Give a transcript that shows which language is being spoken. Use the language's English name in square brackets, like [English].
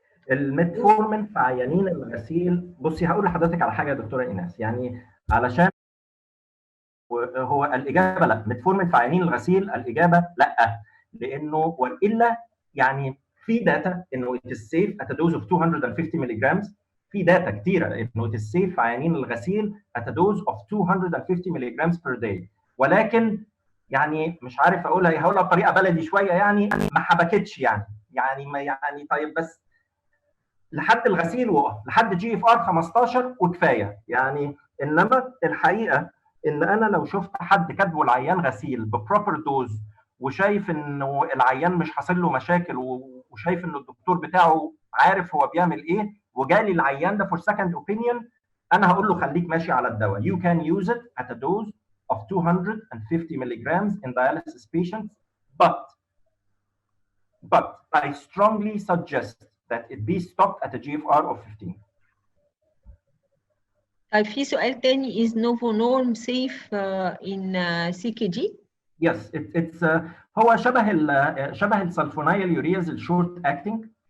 [Arabic] الميتفورمين في عيانين الغسيل، بصي هقول لحضرتك على حاجه يا دكتوره ايناس، يعني علشان هو الاجابه لا. ميتفورمين في عيانين الغسيل الاجابه لا، لانه والا يعني في داتا انه [English] it is safe at a dose of 250 milligrams. [Arabic] في داتا كتيره انه [English] it is safe [Arabic] في عيانين الغسيل [English] at a dose of 250 milligrams per day. [Arabic] ولكن يعني مش عارف هقولها بطريقه بلدي شويه، يعني ما حبكتش يعني ما يعني طيب بس لحد الغسيل وقف لحد GFR 15 وكفايه يعني. انما الحقيقه ان انا لو شفت حد كاتبه العيان غسيل ببروبر دوز وشايف انه العيان مش حاصل له مشاكل وشايف انه الدكتور بتاعه عارف هو بيعمل ايه وجالي العيان ده [English] for second opinion، [Arabic] انا هقول له خليك ماشي على الدواء. [English] You can use it at a dose of 250 milligrams in dialysis patients, but I strongly suggest that it be stopped at a GFR of 15. [Arabic] طيب في سؤال تاني، [English] is novonorm safe in CKG؟ Yes, it's [Arabic] هو شبه السلفونايل يورياز الشورت اكتنج.